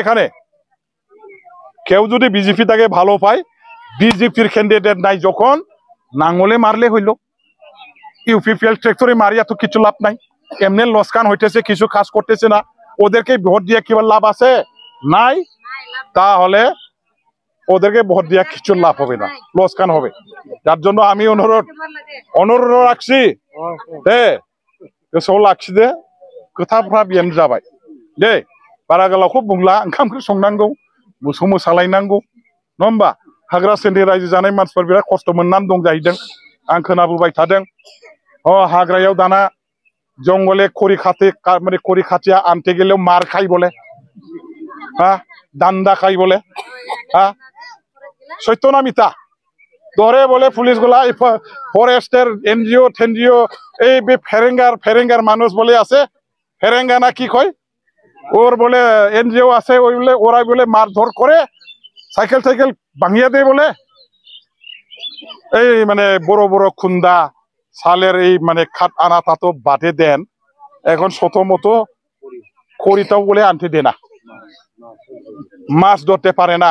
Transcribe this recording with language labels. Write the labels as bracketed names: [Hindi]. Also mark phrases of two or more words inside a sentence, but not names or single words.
[Bangla] এখানে কেউ যদি বিজেপি তাকে ভালো পায়, বিজেপির ক্যান্ডিডেট নাই যখন, নাঙ্গলে মারলে হইল, ইউপিপিএল ট্রেক্টরে মারিয়া তো কিছু লাভ নাই, এমনি লসকান হইতেছে, কিছু কাজ করতেছে না, ওদেরকে ভোট দিয়ে কি লাভ আছে? নাই। তাহলে ওদেরকে ভোট দিয়ে কিছু লাভ হবে না, লসকান হবে। যার জন্য আমি অনুরোধ রাখছি, [Bodo] गोसोआव लाखिदो, खोथाफ्रा बेनो जाबाय दे, बारा गोलावखौ बुंला, ओंखाम ओंख्रि संनांगौ, मोसौ मोसालायनांगौ, नङा होमबा? हाग्रा सेरनि रायजो जानाय मानसिफोर बिराद खस्थ' मोननानै दं जाहैदों, आं खोनाबोबाय थादों। [Bangla] हाग्रायाव দানা জংগলে খড়ি খাটিয়া আনতে গেলেয়াও মার খায় বলে, দান্দা খায় বলে, সত্য না মিথ্যা? ধরে বলে পুলিশগুলা ফরেস্টের এনজিও ঠেনজিও এই ফেরেঙ্গার মানুষ বলে আছে, ফেরেঙ্গা না কি কয়, ওর বলে এনজিও আছে, ওই বলে ওরা বলে মারধর করে, সাইকেল ভাঙিয়ে দেয় বলে। এই মানে বড় বড় খুন্দা সালের এই মানে খাট আনা তা তো বাদে দেন, এখন শত মতো খড়িটাও বলে আনতে দে না, মাছ ধরতে পারে না।